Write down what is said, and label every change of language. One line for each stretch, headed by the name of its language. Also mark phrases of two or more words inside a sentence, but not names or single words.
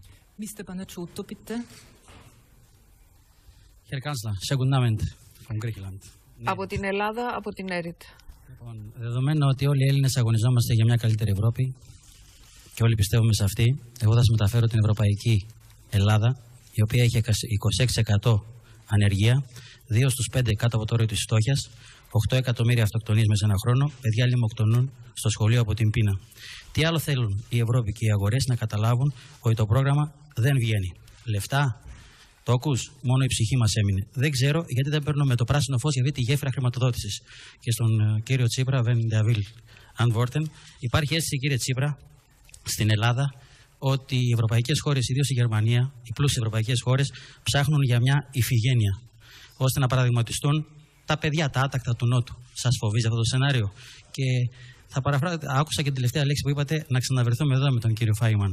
German: Mr. Panagiotou, bitte. Herr Kanzler, sehr guten Abend from Griechenland.
Greek: Από την Ελλάδα, από την ΕΡΙΤ. Λοιπόν, δεδομένου ότι όλοι οι Έλληνες αγωνιζόμαστε για μια καλύτερη Ευρώπη και όλοι πιστεύουμε σε αυτή, εγώ θα σας μεταφέρω την Ευρωπαϊκή Ελλάδα, η οποία έχει 26% ανεργία, 2 στους 5 κάτω από το όριο της φτώχειας, 8 εκατομμύρια αυτοκτονίες μέσα σε ένα χρόνο, παιδιά λιμοκτονούν στο σχολείο από την πείνα. Τι άλλο θέλουν η Ευρώπη και οι αγορές να καταλάβουν ότι το πρόγραμμα δεν βγαίνει. Λεφτά, το ακούς, μόνο η ψυχή μας έμεινε. Δεν ξέρω γιατί δεν παίρνουμε το πράσινο φως για αυτή τη γέφυρα χρηματοδότησης. Και στον κύριο Τσίπρα,
German: wenn der will antworten,
Greek: υπάρχει αίσθηση, κύριε Τσίπρα, στην Ελλάδα, ότι οι ευρωπαϊκές χώρες, ιδίως η Γερμανία, οι πλούσιες ευρωπαϊκές χώρες, ψάχνουν για μια ηφηγένεια, ώστε να παραδειγματιστούν τα παιδιά, τα άτακτα του Νότου. Σας φοβίζει αυτό το σενάριο? Και θα άκουσα και την τελευταία λέξη που είπατε, να ξαναβρεθούμε εδώ με τον κύριο Φάιμαν.